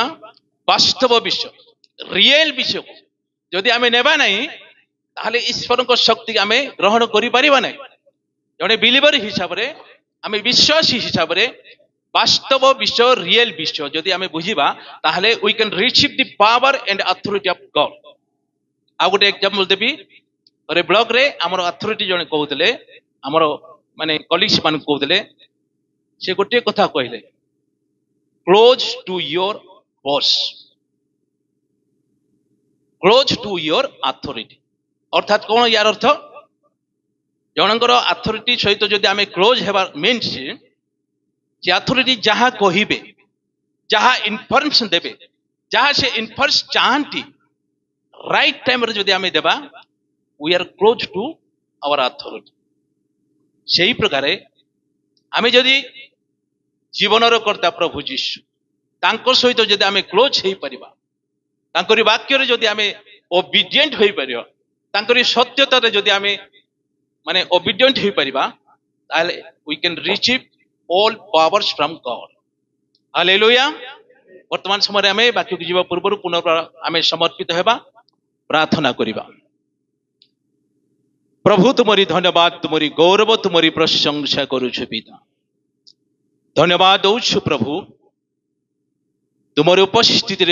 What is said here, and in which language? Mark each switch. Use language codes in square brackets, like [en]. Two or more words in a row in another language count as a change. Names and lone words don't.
[or] ବାସ୍ତବ ବିଷୟ, ରିଏଲ ବିଷୟକୁ ଯଦି ଆମେ ନେବା ନାହିଁ ତାହେଲେ ଈଶ୍ୱରଙ୍କ ଶକ୍ତି ଆମେ ଗ୍ରହଣ କରିପାରିବା ନାହିଁ। ଜଣେ ବିଲିଭର ହିସାବରେ, ଆମେ ବିଶ୍ୱାସୀ ହିସାବରେ ବାସ୍ତବ ବିଷୟ, ରିଏଲ ବିଷୟ ଯଦି ଆମେ ବୁଝିବା ତାହେଲେ [en] we can receive the power and authority of God। [or] ଆଉ ଗୋଟେ ଏକ୍ସାମ୍ପଲ ଦେବି। ଗୋଟେ ବ୍ଲକରେ ଆମର ଅଥରିଟି ଜଣେ କହୁଥିଲେ, ଆମର ମାନେ କଲିଗ୍ସ ମାନଙ୍କୁ କହୁଥିଲେ, ସେ ଗୋଟିଏ କଥା କହିଲେ, [en] close to your boss, close to your authority. [or] ଅର୍ଥାତ୍ କଣ ୟାର ଅର୍ଥ, ଜଣଙ୍କର ଅଥରିଟି ସହିତ ଯଦି ଆମେ କ୍ଲୋଜ ହେବା ମିନ୍ସ ସେ ଅଥରିଟି ଯାହା କହିବେ, ଯାହା ଇନଫର୍ମେସନ ଦେବେ, ଯାହା ସେ ଇନଫର୍ମେସନ ଚାହାନ୍ତି ରାଇଟ ଟାଇମରେ ଯଦି ଆମେ ଦେବା [en] we are close to our authority। [or] ସେହି ପ୍ରକାରେ ଆମେ ଯଦି ଜୀବନର କର୍ତ୍ତା ପ୍ରଭୁ ଯୀଶୁ ତାଙ୍କ ସହିତ ଯଦି ଆମେ କ୍ଲୋଜ ହେଇପାରିବା, ତାଙ୍କରି ବାକ୍ୟରେ ଯଦି ଆମେ ଓବିଡିଏଣ୍ଟ ହୋଇପାରିବା, ତାଙ୍କରି ସତ୍ୟତାରେ ଯଦି ଆମେ ମାନେ ଓବିଡିଏଣ୍ଟ ହେଇପାରିବା ତାହେଲେ [en] we can receive all powers from God। [or] ହାଲେଲୁୟା। ବର୍ତ୍ତମାନ ସମୟରେ ଆମେ ବାକ୍ୟକୁ ଯିବା ପୂର୍ବରୁ ପୁନର୍ବାର ଆମେ ସମର୍ପିତ ହେବା, ପ୍ରାର୍ଥନା କରିବା। ପ୍ରଭୁ ତୁମରି ଧନ୍ୟବାଦ, ତୁମରି ଗୌରବ, ତୁମରି ପ୍ରଶଂସା କରୁଛୁ ପିତା। ଧନ୍ୟବାଦ ଦଉଛୁ ପ୍ରଭୁ ତୁମର ଉପସ୍ଥିତିରେ।